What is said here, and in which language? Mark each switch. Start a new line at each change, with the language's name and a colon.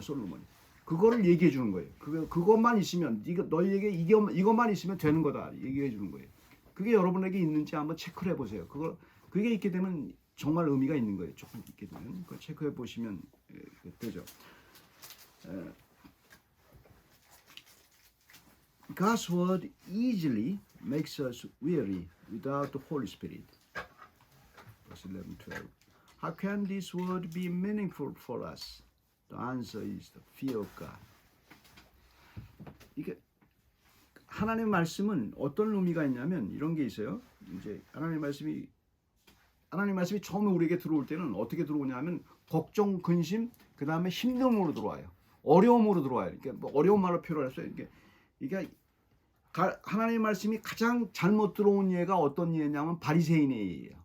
Korean: 솔로몬이 그거를 얘기해 주는 거예요. 그것만 있으면 너희에게 이것만 있으면 되는 거다 얘기해 주는 거예요. 그게 여러분에게 있는지 한번 체크를 해보세요. 그게 있게 되면 정말 의미가 있는 거예요. 조금 있게 되면 그걸 체크해 보시면 되죠.
English: God's word easily makes us weary without the Holy Spirit. Verse 11, 12. How can this word be meaningful for us? The answer is the fear of God.
Korean: 이게 하나님의 말씀은 어떤 의미가 있냐면 이런 게 있어요. 이제 하나님의 말씀이 처음에 우리에게 들어올 때는 어떻게 들어오냐면 걱정, 근심, 그 다음에 힘듦으로 들어와요. 어려움으로 들어와요. 그러니까 뭐 어려운 말로 표현했어요. 이게 하나님의 말씀이 가장 잘못 들어온 예가 어떤 예냐면 바리새인의 예예요.